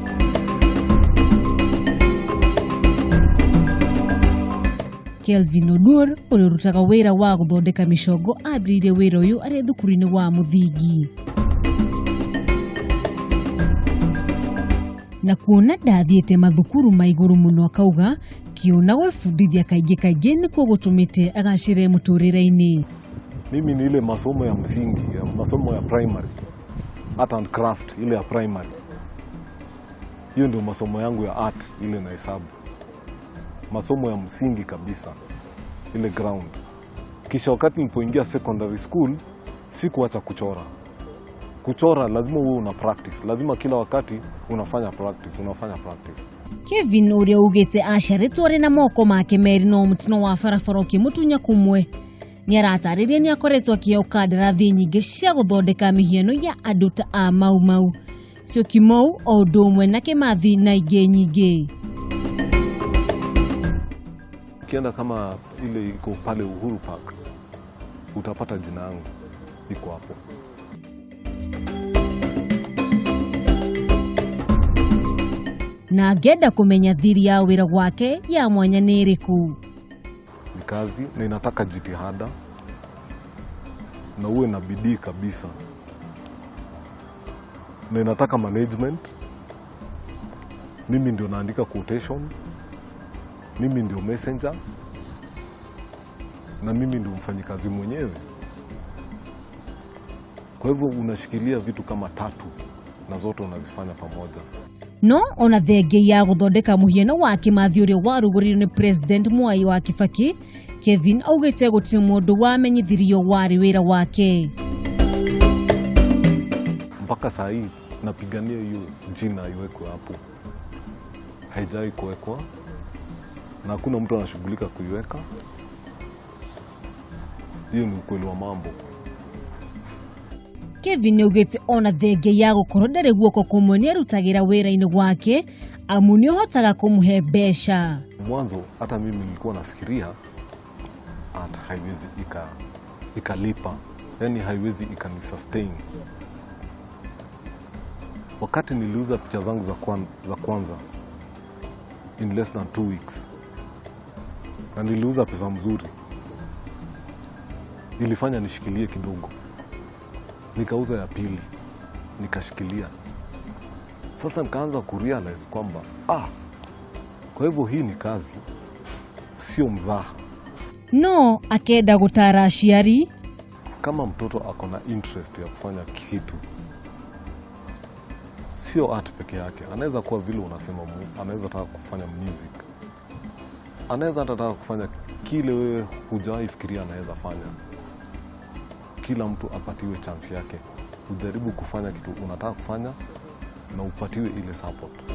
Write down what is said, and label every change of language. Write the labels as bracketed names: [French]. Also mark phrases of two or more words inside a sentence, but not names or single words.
[Kikuyu] Kelvin Odur ũrĩa ũrutaga wĩra wa gũthondeka mĩcongo ambĩrĩirie wĩra ũyũ arĩ thukuru-inĩ wa mũthingi. Na kuona ndathiĩte mathukuru ma igũrũ mũno akauga kiona gwĩbundithia kaingĩ nĩkuo gũtũmĩte agacĩre mũtũrĩre-inĩ. [Swahili] Mimi ni ile masomo ya msingi, masomo ya primary, [English] art and craft [Swahili] ile ya primary. Hiyo ndio masomo yangu ya art ile na hesabu. Masomo ya msingi kabisa, ile ground. Kisha wakati nilipoingia [English] secondary school, [Swahili] sikuacha kuchora. Kuchora lazima uwe una practice, lazima kila wakati unafanya practice. [Kikuyu] Kevin ũrĩa ugĩte aciarĩtwo arĩ na moko make merĩ no mũtino wa barabara ũkĩmũtunya kũmwe. Nĩaratarĩria nĩakoretwo akĩheo kandarathi nyingĩ cia gũthondeka mĩhiano ya andũ ta a Mau Mau, Syokimau o ũndũ ũmwe na Kimathi na ingĩ nyingĩ. [Swahili] Ukienda kama ile iko pale Uhuru Park, utapata jina yangu iko hapo. [Kikuyu] Na angĩenda kũmenya thiri ya wĩra gwake ya mwanya nĩ ĩrĩkũ. [Swahili] Ni kazi na inataka jitihada na uwe na bidii kabisa. Na inataka management. Mimi ndio naandika quotation. Mimi ndio messenger. Na mimi ndio mfanyikazi mwenyewe. Kwa hivyo unashikilia vitu kama 3 na zote unazifanya pamoja. [Kikuyu] No ona thengia ya gũthondeka mũhiano wa Kimathi ũrĩa warugũririo nĩ President Mwai wa Kibaki, Kevin augĩte gũtirĩ mũndũ wamenyithirio warĩ wĩra wake. [Swahili] Mpaka saa hii napigania hiyo jina iwekwe hapo. Haijai kuwekwa na hakuna mtu anashughulika kuiweka. Hiyo ni ukweli wa mambo. [Kikuyu] Kevin augĩte ona thengia ya gũkorwo ndarĩ guoko kũmwe nĩarutagĩra wĩra-inĩ gwake amu nĩũhotaga kũmũhe mbeca. [Swahili] Mwanzo hata mimi nilikuwa nafikiria haiwezi ikalipa, yani haiwezi ikanisustain. Wakati niliuza picha zangu za kwanza [English] in less than 2 weeks [Swahili] na niliuza pesa mzuri, ilifanya nishikilie kidogo. Nikauza ya pili, nikashikilia. Sasa nikaanza kurealize kwamba kwa hivyo hii ni kazi, sio mzaha. [Kikuyu] No akenda gũtara aciari. [Swahili] Kama mtoto ako na interest ya kufanya kitu, sio art peke yake. Anaweza kuwa vile unasema, anaweza taka kufanya music. Anaweza taka kufanya kile wewe hujawahi fikiria anaweza fanya. Kila mtu apatiwe chance yake. Ujaribu kufanya kitu unataka kufanya na upatiwe ile support.